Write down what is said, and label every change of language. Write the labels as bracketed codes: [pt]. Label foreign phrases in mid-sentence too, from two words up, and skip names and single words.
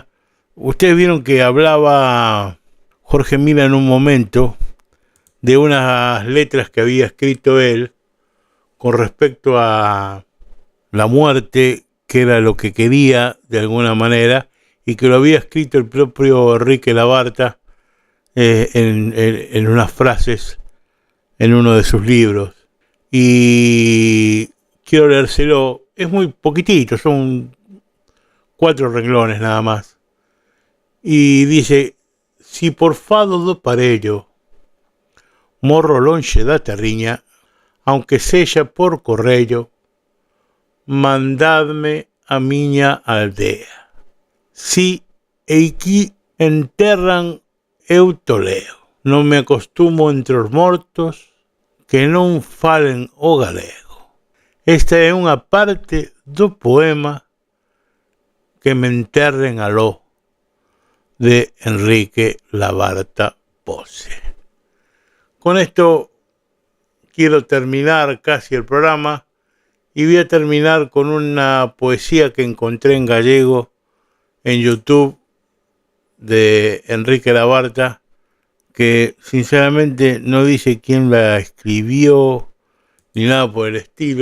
[es] Ustedes vieron que hablaba Jorge Mina en un momento de unas letras que había escrito él con respecto a la muerte, que era lo que quería de alguna manera, y que lo había escrito el propio Enrique Labarta en unas frases en uno de sus libros. Y quiero leérselo, es muy poquitito, son 4 renglones nada más. Y dice: [gl] si por fado do parello morro lonxe da terriña, aunque sella por corrello, mandadme a miña aldea. Si eiquí enterran eu toleo, non me acostumo entre os mortos que non falen o galego. Esta é unha parte do poema Que me enterren aló, de Enrique Labarta Pose. [es] Con esto quiero terminar casi el programa y voy a terminar con una poesía que encontré en gallego en YouTube de Enrique Labarta, que sinceramente no dice quién la escribió ni nada por el estilo.